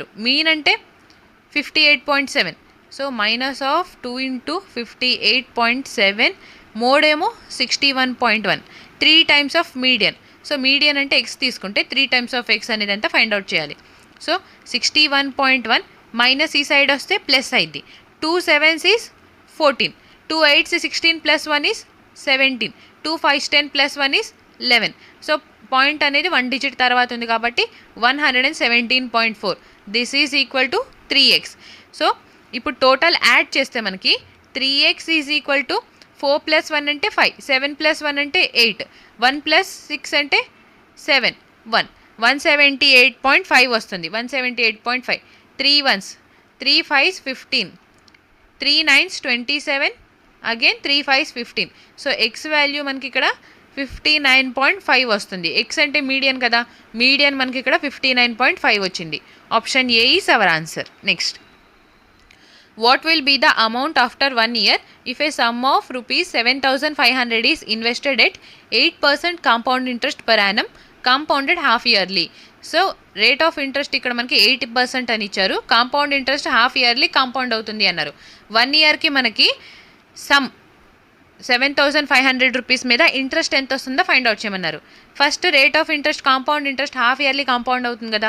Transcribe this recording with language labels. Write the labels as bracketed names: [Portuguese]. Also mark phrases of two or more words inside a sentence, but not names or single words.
[English] మీన్ అంటే 58.7, so minus of 2 × 58.7, మోడ్ ఏమో 61.1, 3 times of median. So median అంటే ఎక్స్ తీసుకుంటే 3 times of x [Telugu] అనేది అంతా [English] find out చేయాలి. So 61.1 minus ఈ సైడ్ వస్తే ప్లస్ అయింది. 2 7s is 14, 2 8s is 16 + 1 is 17, 2 5s 10 + 1 is 11. So point [Telugu] అనేది 1 డిజిట్ తర్వాత ఉంది కాబట్టి 117.4. [English] This is equal to 3x. [Telugu] సో ఇప్పుడు [English] total add [Telugu] చేస్తే మనకి [English] 3x is equal to 4 [Telugu] + 1 అంటే 5, 7 + 1 అంటే 8, 1 + 6 అంటే 7, 178.5 వస్తుంది. [English] 178.5, 3 1s 3 5s 15, 3 9s 27, Again 3 5s 15. So x value [Telugu] మనకి ఇక్కడ 59.5 వస్తుంది. ఎక్స్ అంటే మీడియన్ కదా, మీడియన్ మనకి ఇక్కడ 59.5 వచ్చింది. [English] Option A is our answer. నెక్స్ట్, what will be the amount after 1 year if a sum of rupees 7,500 is invested at 8% compound interest per annum compounded half yearly. So rate of interest [Telugu] ఇక్కడ మనకి 8% అని ఇచ్చారు, [English] compound interest half yearly compound [Telugu] అవుతుంది అన్నారు. 1 ఇయర్కి మనకి [English] sum 7,500 rupees [Telugu] మీద ఇంట్రెస్ట్ ఎంత వస్తుందో [English] find out [Telugu] చేయమన్నారు. [English] First rate of interest, compound interest half yearly compound [Telugu] అవుతుంది కదా.